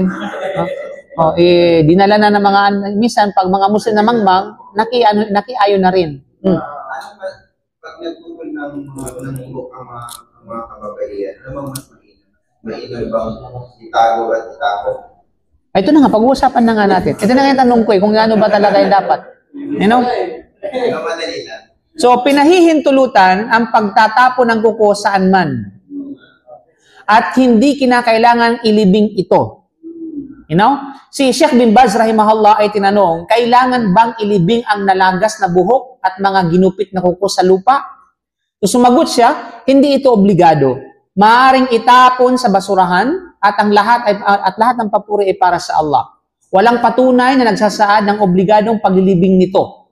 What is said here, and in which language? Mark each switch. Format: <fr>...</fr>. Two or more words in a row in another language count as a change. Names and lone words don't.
<tl>Dinala na ng mga, minsan pag mga Muslim na mangmang, nakiayo na rin. Pag nagpupul ng buhok ang mga kababaihan, ano bang mas mainam? Mainam bang itago at itago? Ito na nga, pag-uusapan na nga natin. Ito na nga yung tanong ko kung ano ba talaga yung dapat.</tl> <en>You know?</en> <tl>Madali lang. So, pinahihintulutan ang pagtatapo ng kuko saan man. At hindi kinakailangan ilibing ito.</tl> <en>You know?</en> <tl>Si Sheikh bin Baz rahimahullah ay tinanong, kailangan bang ilibing ang nalagas na buhok at mga ginupit na kuko sa lupa? So, sumagot siya, hindi ito obligado. Maaring itapon sa basurahan at lahat ng papuri ay para sa Allah. Walang patunay na nagsasaad ng obligadong paglilibing nito.</tl>